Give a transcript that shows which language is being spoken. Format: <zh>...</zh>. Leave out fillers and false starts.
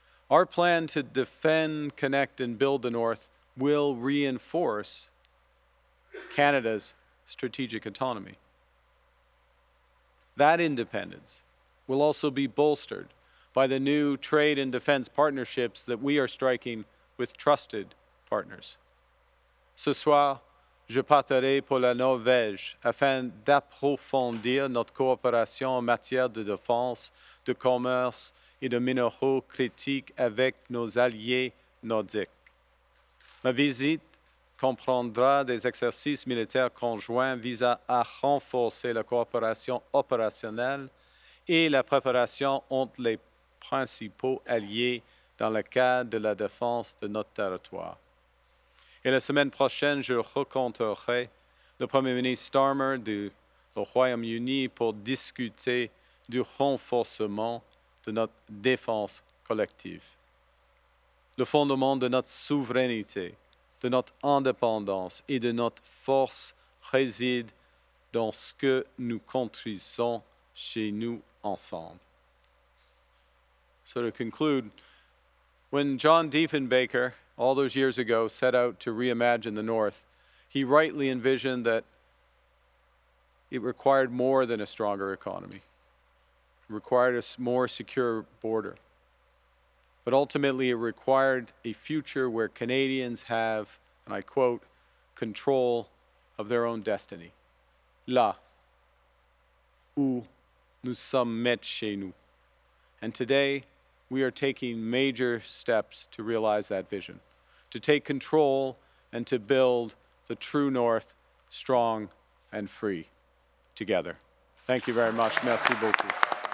<en>Our plan to defend, connect, and build the North will reinforce Canada's strategic autonomy. That independence will also be bolstered by the new trade and defense partnerships that we are striking with trusted partners.</en> <fr>Ce soir, je parlerai pour la Norvège afin d'approfondir notre coopération en matière de défense, de commerce et de minéraux critiques avec nos alliés nordiques. Ma visite comprendra des exercices militaires conjoints visant à renforcer la coopération opérationnelle et la préparation entre les principaux alliés dans le cadre de la défense de notre territoire. Et la semaine prochaine, je rencontrerai le Premier ministre Starmer du Royaume-Uni pour discuter du renforcement de notre défense collective. Le fondement de notre souveraineté, de notre indépendance et de notre force réside dans ce que nous construisons chez nous ensemble.</fr> <en>So to conclude, when John Diefenbaker, all those years ago, set out to reimagine the North, he rightly envisioned that it required more than a stronger economy. It required a more secure border. But ultimately, it required a future where Canadians have, and I quote, control of their own destiny.</en> <fr>Là où nous sommes maîtres chez nous.</fr> <en>And today, we are taking major steps to realize that vision, to take control and to build the true North strong and free together. Thank you very much.</en> <fr>Merci beaucoup.</fr>